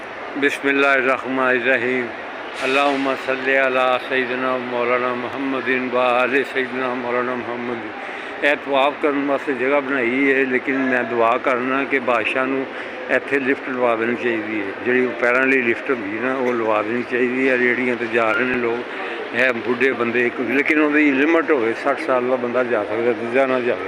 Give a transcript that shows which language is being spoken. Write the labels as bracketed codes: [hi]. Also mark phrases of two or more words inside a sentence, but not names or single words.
[ar] بسم الله الرحمن الرحيم. اللهم صل على سيدنا مولانا محمد وآل سيدنا مولانا محمد. [pa] ਇਹ ਤਵਾਫ ਕਰਨ ਵਾਸਤੇ ਜਗ੍ਹਾ ਬਣਾਈ ਹੈ, ਲੇਕਿਨ ਮੈਂ ਦੁਆ ਕਰਨਾ ਕਿ ਬਾਦਸ਼ਾਹ ਨੂੰ ਇੱਥੇ ਲਿਫਟ ਲਵਾ ਦੇਣੀ ਚਾਹੀਦੀ ਹੈ। ਜਿਹੜੀ ਪੈਰਾਂ ਲਈ ਲਿਫਟ ਹੁੰਦੀ ਨਾ, ਉਹ ਲਵਾ ਦੇਣੀ ਚਾਹੀਦੀ ਹੈ। ਰੇਹੜੀਆਂ 'ਤੇ ਜਾ ਰਹੇ ਨੇ ਲੋਕ, ਇਹ ਬੁੱਢੇ ਬੰਦੇ, ਲੇਕਿਨ ਉਹਦੀ ਲਿਮਟ ਹੋਵੇ। 60 ਸਾਲ ਦਾ ਬੰਦਾ ਜਾ ਸਕਦਾ, ਦੂਜਾ ਨਾ ਜਾਵੇ।